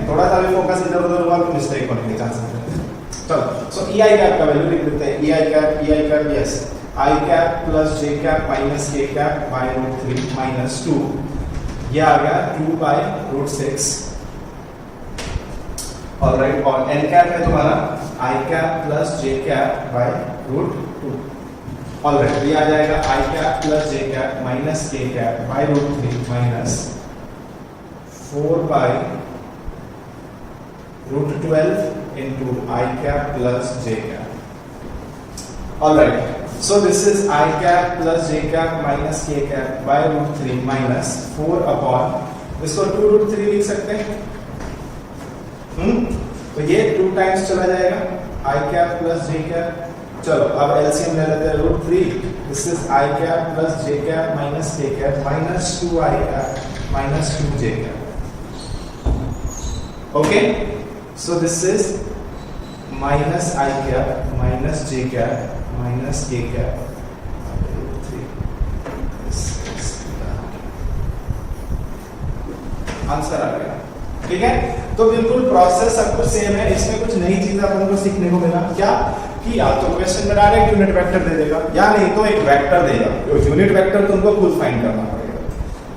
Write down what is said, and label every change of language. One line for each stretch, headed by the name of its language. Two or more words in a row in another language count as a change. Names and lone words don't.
Hindi: थोड़ा सा भी फोकस इधर उधर हुआ तो मिस्टेक होने के चांसेस हैं। चलो
English: so e i cap
Hindi: का वैल्यू लिख देते हैं,
English: e i cap yes i cap plus j cap minus k cap by root 3 minus 2,
Hindi: ये आ गया
English: 2 by root 6.
Hindi: ऑलराइट, और
English: n cap
Hindi: है तुम्हारा
English: i cap plus j cap by root 2.
Hindi: ऑलराइट, ये आ जाएगा
English: i cap plus j cap minus k cap by root 3 minus 4 by root 12 into I cap plus J cap. Alright, so this is I cap plus J cap minus K cap by root 3 minus 4 upon,
Hindi: इसको 2 root 3 लिख सकते हैं, तो ये 2 टाइम्स चला जाएगा
English: I cap plus J cap।
Hindi: चलो अब LCM ले लेते हैं, रूट 3,
English: this is I cap plus J cap minus K cap minus 2 I cap minus 2 J cap। Okay, so this is minus I cap minus J cap minus K cap root 3। This is
Hindi: आंसर आ गया, ठीक है। तो बिल्कुल प्रोसेस सब कुछ सेम है, इसमें कुछ नई चीज अपन को सीखने को मिला, क्या कि या तो क्वेश्चन में
English: direct unit vector
Hindi: दे देगा या नहीं तो एक वेक्टर देगा, तो
English: unit vector
Hindi: तुमको खुद फाइंड करना पड़ेगा।